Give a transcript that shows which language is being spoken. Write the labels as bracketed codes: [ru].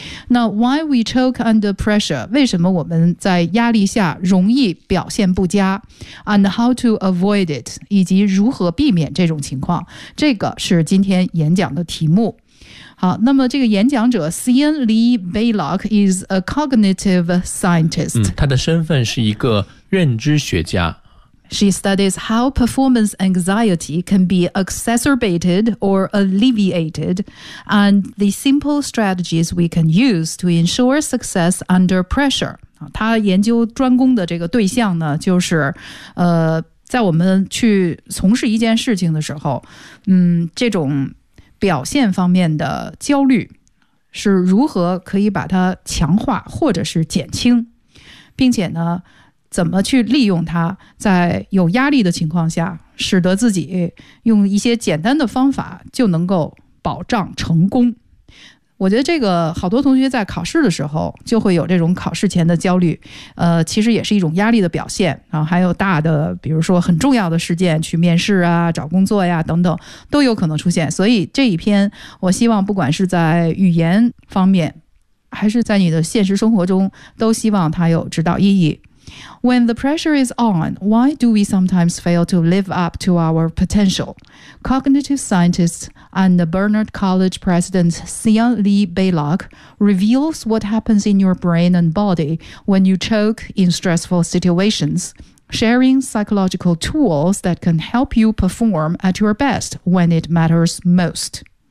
[zh] 那 [en] why we choke under pressure， [zh] 为什么我们在压力下容易表现不佳， [en] and how to avoid it， [zh] 以及如何避免这种情况，这个是今天演讲的题目。好，那么这个演讲者 C.N. [en] Lee Baylock is a cognitive scientist、 [zh] 他的身份是一个认知学家。 [en] She studies how performance anxiety can be exacerbated or alleviated, and the simple strategies we can use to ensure success under pressure. [zh] 她研究专攻的这个对象呢，就是，在我们去从事一件事情的时候，这种表现方面的焦虑是如何可以把它强化或者是减轻，并且呢怎么去利用它，在有压力的情况下使得自己用一些简单的方法就能够保障成功。我觉得这个好多同学在考试的时候就会有这种考试前的焦虑，其实也是一种压力的表现。然后还有大的，比如说很重要的事件，去面试啊，找工作呀等等，都有可能出现。所以这一篇我希望不管是在语言方面还是在你的现实生活中，都希望它有指导意义。 [en] When the pressure is on, why do we sometimes fail to live up to our potential? Cognitive scientist and the Barnard College president C.N. Lee Baylock reveals what happens in your brain and body when you choke in stressful situations, sharing psychological tools that can help you perform at your best when it matters most.